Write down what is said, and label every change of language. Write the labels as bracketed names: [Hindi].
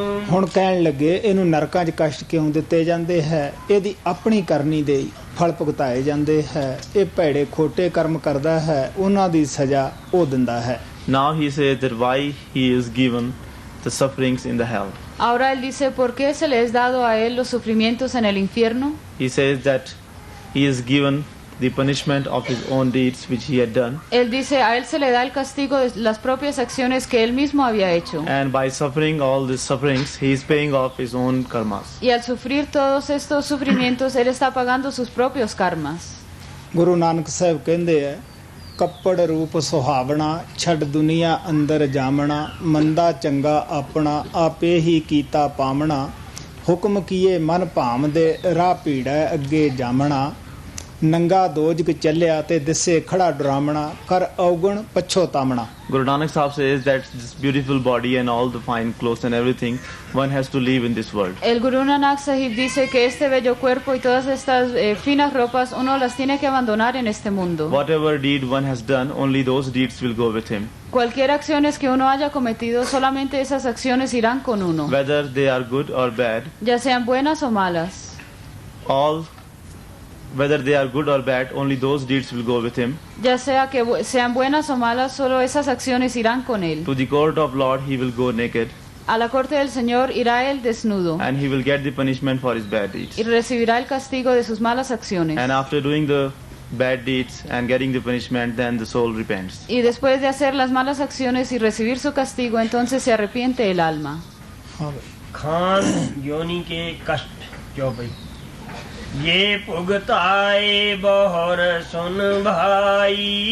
[Punjabi] ਹੁਣ ਕਹਿਣ ਲੱਗੇ ਇਹਨੂੰ ਨਰਕਾਂ 'ਚ ਕਸ਼ਟ ਕਿਉਂ ਦਿੱਤੇ ਜਾਂਦੇ ਹੈ? ਇਹਦੀ ਆਪਣੀ ਕਰਨੀ ਦੇ ਫਲ ਭੁਗਤਾਏ ਜਾਂਦੇ ਹੈ। ਇਹ ਭੈੜੇ ਖੋਟੇ ਕਰਮ ਕਰਦਾ ਹੈ, ਉਹਨਾਂ ਦੀ ਸਜ਼ਾ ਉਹ ਦਿੰਦਾ ਹੈ। [English] Now he says that why he is given the sufferings in the hell. [Spanish] Ahora él dice, ¿por qué se le es dado a él los sufrimientos en el infierno? [English] He says that he is given the punishment of his own deeds which he had done. [Spanish] Él dice, a él se le da el castigo de las propias acciones que él mismo había hecho. [English] And by suffering all these sufferings, he is paying off his own karmas. [Spanish] Y al sufrir todos estos sufrimientos, él está pagando sus propios karmas. [Punjabi] Guru Nanak Sahib ਕਹਿੰਦੇ ਆ, ਕੱਪੜ ਰੂਪ ਸੁਹਾਵਣਾ ਛੱਡ ਦੁਨੀਆ ਅੰਦਰ ਜਾਮਣਾ ਮੰਦਾ ਚੰਗਾ ਆਪਣਾ ਆਪੇ ਹੀ ਕੀਤਾ ਪਾਵਣਾ ਹੁਕਮ ਕੀਏ ਮਨ ਭਾਮ ਦੇ ਰਾਹ ਭੀੜਾ ਅੱਗੇ ਜਾਮਣਾ ਨੰਗਾ ਦੋਜਗ ਚੱਲਿਆ ਤੇ ਦਿਸੇ ਖੜਾ ਡਰਾਮਣਾ ਕਰ ਔਗਣ ਪਛੋਤਾਮਣਾ। [English] Guru Nanak Sahib says that this beautiful body and all the fine clothes and everything one has to leave in this world. [Spanish] El Guru Nanak Sahib dice que este bello cuerpo y todas estas finas ropas uno las tiene que abandonar en este mundo. [English] Whatever deed one has done, only those deeds will go with him. [Spanish] Cualquier acciones que uno haya cometido, solamente esas acciones irán con uno. [English] Whether they are good or bad, [Spanish] Ya sean buenas o malas. [English] Whether they are good or bad, only those deeds will go with him. [Spanish] Ya sea que sean buenas o malas, solo esas acciones irán con él. [English] To the court of Lord he will go naked. [Spanish] A la corte del Señor irá él desnudo. [English] And he will get the punishment for his bad deeds. [Spanish] Y recibirá el castigo de sus malas acciones. [English] And after doing the bad deeds and getting the punishment, then the soul repents. [Spanish] Y después de hacer las malas acciones y recibir su castigo, entonces se arrepiente el alma. [Hindi] Khan योनि के कष्ट क्यों भाई ये भुगताए बहुर सुन भाई